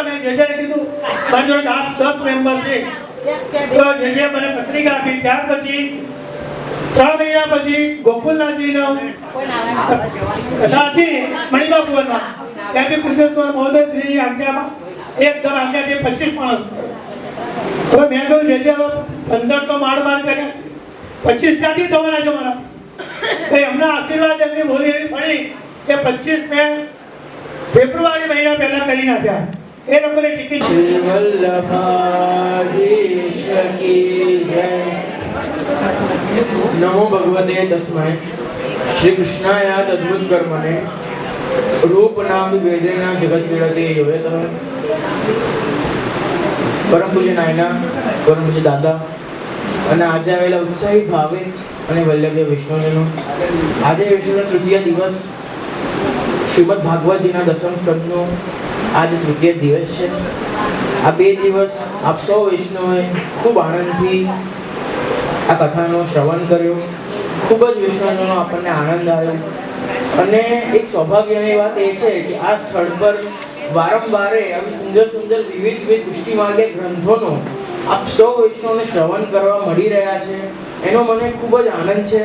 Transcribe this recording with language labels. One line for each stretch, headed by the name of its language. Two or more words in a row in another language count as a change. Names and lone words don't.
Gujarati: મેં જેને કીધું મારી જોડે 10 મેમ્બર છે, તો જે મને પત્રિકા આપી ત્યાર પછી 3 મહિના પછી ગોકુલનાથજીનો કથા હતી મણિબા ભુવનમાં, ત્યાંથી કુંજલકુમાર મહોદયશ્રીની આજ્ઞામાં એકદમ આજ્ઞાથી 25 માણસ। હવે મેં કહ્યું જે 15 તો માળ કર્યા, 25 ક્યાંથી થવાના છે મારા, એમના આશીર્વાદ એમની બોલી એવી પડી કે 25 મેં ફેબ્રુઆરી મહિના પહેલા કરી નાખ્યા। એ લોકોને ટિકિટ
Sanskrit: नमो भगवते तस्मै श्री कृष्णाय अद्भुत कर्मणे रूप नाम वेदेना जगत विरते योवेतः।
Gujarati: પરમ પૂજ્ય નાયના, પરમ પૂજ્ય દાદા અને આજે આવેલા ઉત્સાહી ભાવે અને વલ્લભ્ય વિષ્ણુજનો, આજે વિષ્ણુનો તૃતીય દિવસ, શ્રીમદ ભાગવતજીના 10મ સ્કંદનો આજે તૃતીય દિવસ છે। આ 2 દિવસ આપ સૌ વૈષ્ણવોએ ખૂબ આનંદથી આ કથાનો શ્રવણ કર્યો, ખૂબ જ વિષ્ણુજનો આપણને આનંદ આવ્યો, અને એક સૌભાગ્યની વાત એ છે કે આ સ્થળ પર વારંવારે આવી સુંદર વિવિધ પુષ્ટિ માર્ગે ગ્રંથોનો આપ સૌ વૈષ્ણવને શ્રવણ કરવા મળી રહ્યા છે, એનો મને ખૂબ જ આનંદ છે।